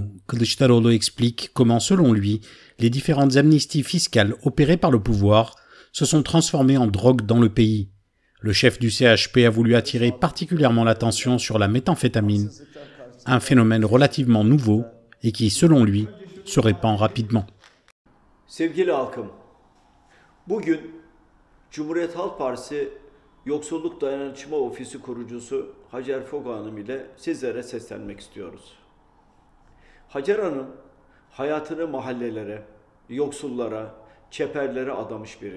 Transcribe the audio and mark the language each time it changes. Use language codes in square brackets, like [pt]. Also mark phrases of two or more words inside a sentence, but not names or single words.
[fr] Kılıçdaroğlu explique comment, selon lui, les différentes amnisties fiscales opérées par le pouvoir se sont transformées en drogue dans le pays. Le chef du CHP a voulu attirer particulièrement l'attention sur la méthamphétamine, un phénomène relativement nouveau et qui, selon lui, se répand rapidement. [tr] Sevgili halkım, bugün Cumhuriyet Halk Partisi Yoksulluk Dayanışma Ofisi kurucusu Hacer Foga Hanım ile sizlere seslenmek istiyoruz. Hacer Hanım, hayatını mahallelere, yoksullara, çeperlere adamış biri.